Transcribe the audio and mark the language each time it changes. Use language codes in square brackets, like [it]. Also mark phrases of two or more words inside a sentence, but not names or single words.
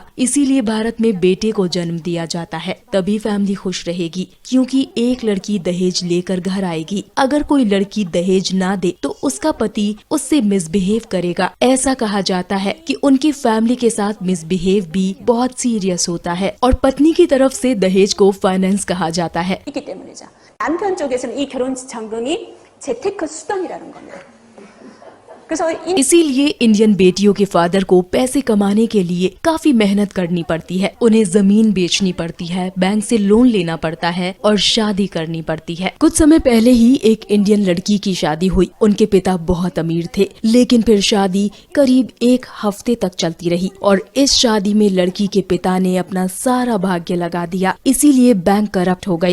[hi] इसीलिए भारत में बेटे को जन्म दिया जाता है, तभी फैमिली खुश रहेगी, क्योंकि एक लड़की दहेज लेकर घर आएगी। अगर कोई लड़की दहेज ना दे तो उसका पति उससे मिसबिहेव करेगा। ऐसा कहा जाता है कि उनकी फैमिली के साथ मिसबिहेव भी बहुत सीरियस होता है और पत्नी की तरफ से दहेज को फाइनेंस कहा जाता है। [ko] 있기 때문이죠. 남편 쪽에서는 이 결혼 지참금이 재테크 수단이라는 겁니다. 그래서 [hi] इसीलिए इंडियन बेटियों के फादर को पैसे कमाने के लिए काफी मेहनत करनी पड़ती है। उन्हें जमीन बेचनी पड़ती है, बैंक से लोन लेना पड़ता है और शादी करनी पड़ती है। कुछ समय पहले ही एक इंडियन लड़की की शादी हुई। उनके पिता बहुत अमीर थे, लेकिन फिर शादी करीब 1 हफ्ते तक चलती रही और इस शादी में लड़की के पिता ने अपना सारा भाग्य लगा दिया, इसीलिए बैंक करप्ट हो गए।